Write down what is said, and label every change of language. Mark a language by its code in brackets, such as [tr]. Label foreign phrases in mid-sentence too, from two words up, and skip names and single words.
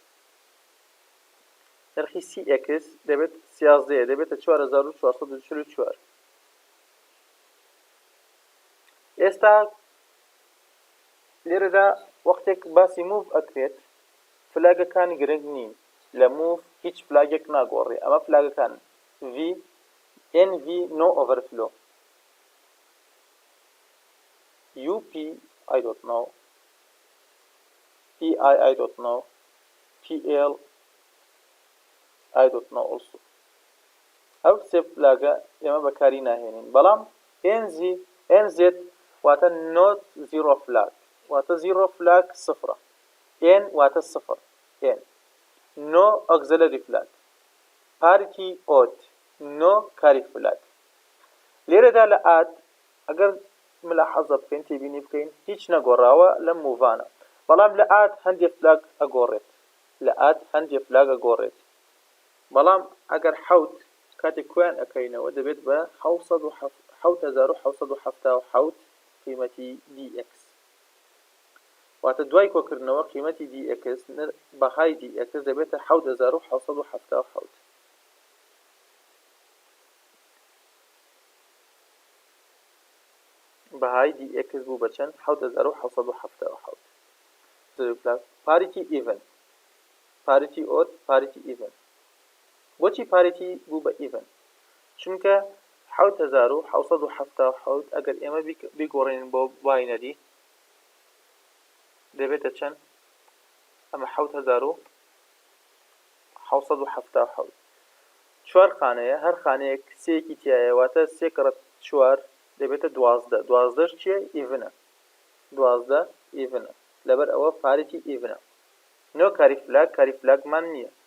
[ckb] نرخی CX دەبێت 13 دەبێتە 4444 ئێستا لێرەدا وەختێک باسی موف ئەکرێت فلاگەکانی گرنگ نین لە موف هیچ فلاگێک ناگۆڕێ ئەمە فلاگەکان [en] V NV no overflow UP I don't know PI I don't know PL I don't know also [ckb] ئەو سێ فلاگە ئێمە بەکاری ناهێنین بەڵام NZ واتە [en] not zero flag [ckb] واتە [en] zero flag [ckb] 0 N واتە [en] 0 N no auxiliary flag parity odd no carry flag [ckb] لێرەدا لە add ئەگەر ملاحەزە بکەین تێبینی بکەین هیچ نەگۆڕاوە لەم موڤانە بەڵام لە add هەندێک فلاگ ئەگۆڕێت لە add هەندێک فلاگ ئەگۆڕێت بەڵام ئەگەر حەوت کاتێک کویان ئەکەینەوە دەبێت بە 7777 قیمەتی DX واتە دوای کۆکردنەوە قیمەتی DX بەهای DX دەبێتە 7777 بەهای DX بوو بە چەند 7777 [en] parity even parity odd parity even [ckb] بۆچی parity بوو بە even چونکە 7777 ئەگەر ئێمە بیگۆڕێنین بۆ باینەری دەبێتە چەند ئەمە 7777 چوار خانەیە هەر خانەیەک سێکی تایە واتە 3 کڕە 4 دەبێتە 12 12ش چییە ئیڤنە 12 ئیڤنە لەبەر ئەوە parity ئیڤنە نۆ کاری فلاگمان نییە